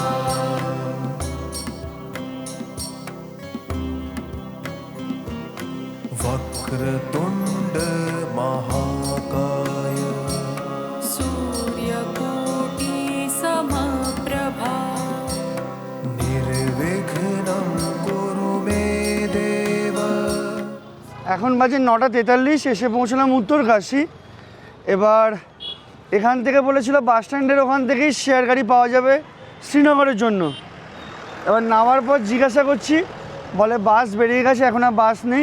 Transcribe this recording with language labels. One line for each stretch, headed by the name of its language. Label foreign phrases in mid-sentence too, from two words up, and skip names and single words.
Sanskrit: वक्रतुण्ड महाकाय सूर्यकोटि समप्रभा निर्विघ्नं कुरु मे देव।
Bangla: এখন বাজে 9:43, এসে পৌঁছলাম উত্তরকাশী। এবার এখান থেকে বলেছিল বাস স্ট্যান্ডের ওখান থেকেই শেয়ার গাড়ি পাওয়া যাবে শ্রীনগরের জন্য। এবার নামার পর জিজ্ঞাসা করছি, বলে বাস বেরিয়ে গেছে, এখন আর বাস নেই।